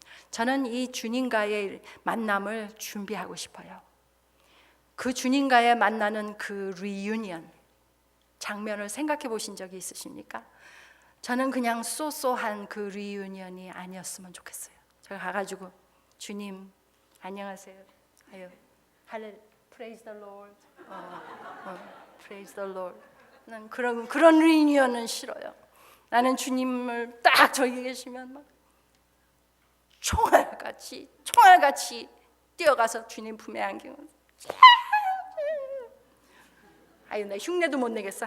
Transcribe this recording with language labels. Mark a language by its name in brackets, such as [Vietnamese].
[Korean] 저는 이 주님과의 만남을 준비하고 싶어요. 그 주님과의 만나는 그 리유니언 장면을 생각해 보신 적이 있으십니까? 저는 그냥 쏘쏘한 그 리유니언이 아니었으면 좋겠어요. 제가 가가지고 주님 안녕하세요. 아유, 할렐, [English] praise the Lord. praise the Lord. [Korean] 난 그런 리유니언은 싫어요. 나는 주님을 딱 저기 계시면 막 총알같이 뛰어가서 주님 품에 안기고, 아유, 나 흉내도 못 내겠어.